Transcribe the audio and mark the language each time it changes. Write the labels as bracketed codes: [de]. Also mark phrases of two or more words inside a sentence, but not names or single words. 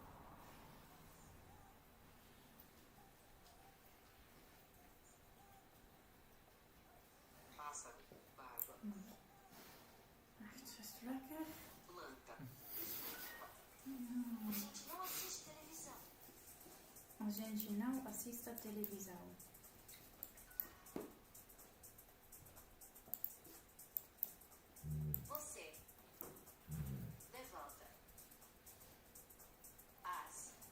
[pt] Pássaro. Barba. [nl] Echt, is het lekker? [pt] Planta. [nl] Ja. [pt] A gente não assiste televisão. A gente não assiste a televisão. Você. Levanta. As.